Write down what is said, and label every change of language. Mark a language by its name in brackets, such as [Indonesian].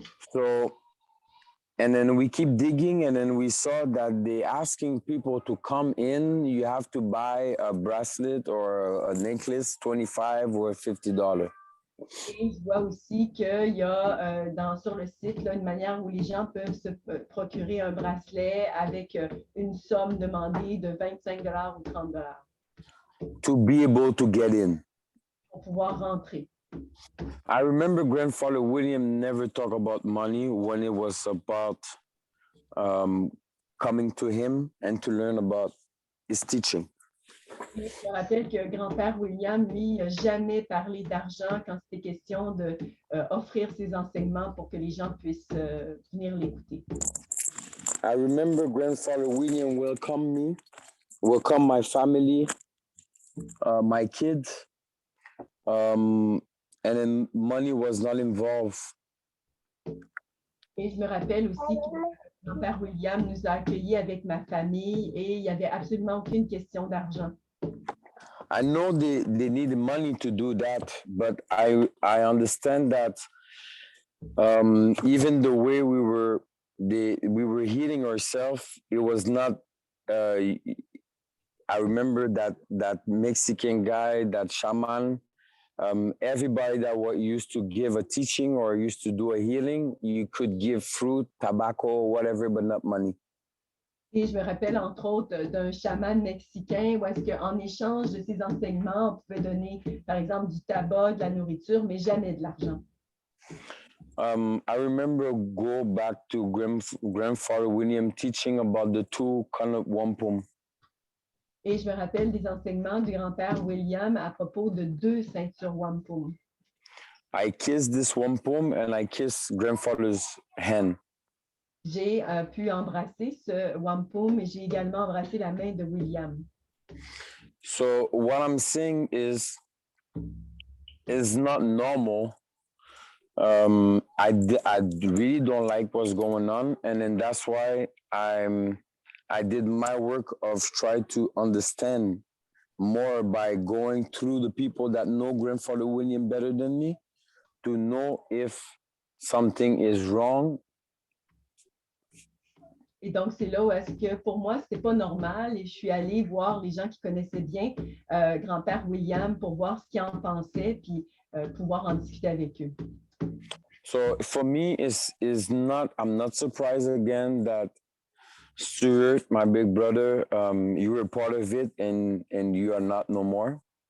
[English] So, and then we keep digging, and then we saw that they asking people to come in. You have to buy a bracelet or a necklace, $25 or $50. [French] Et je vois aussi qu'il y a sur le site là, une manière où les gens peuvent se procurer un bracelet avec une somme demandée de 25 ou 30 [English] to be able to get in. [French] pour pouvoir rentrer. [English] I remember Grandfather William never talked about money when it was about coming to him and to learn about his teaching. [French] Et je me rappelle que grand-père William, lui, n'a jamais parlé d'argent quand c'était question d'offrir ses enseignements pour que les gens puissent venir l'écouter. [English] I remember Grandfather William welcome my family, my kids, and then money was not involved. [French] Et je me rappelle aussi que grand-père William nous a accueillis avec ma famille et il n'y avait absolument aucune question d'argent. [English] I know they need money to do that, but I understand that even the way we were healing ourselves, it was not. I remember that Mexican guy, that shaman. Everybody that used to give a teaching or used to do a healing, you could give fruit, tobacco, whatever, but not money. [French] Et je me rappelle entre autres d'un chaman mexicain où est-ce qu'en échange de ses enseignements, on pouvait donner par exemple du tabac, de la nourriture, mais jamais de l'argent. [English] I remember go back to Grandfather William teaching about the two kind of wampum. [French] Et je me rappelle des enseignements du grand-père William à propos de 2 ceintures wampum. [English] I kissed this wampum and I kissed grandfather's hand. [French] J'ai pu embrasser ce wampum et j'ai également embrassé la main de William. [English] So what I'm saying is not normal. I really don't like what's going on, and then that's why I did my work of try to understand more by going through the people that know Grandfather William better than me to know if something is wrong. [French] Et donc, c'est là où est-ce que pour moi, ce n'était pas normal et je suis allée voir les gens qui connaissaient bien grand-père William pour voir ce qu'ils en pensaient puis pouvoir en discuter avec eux. [English] So for me, I'm not surprised again that Stuart, my big brother, you were part of it and you are not no more.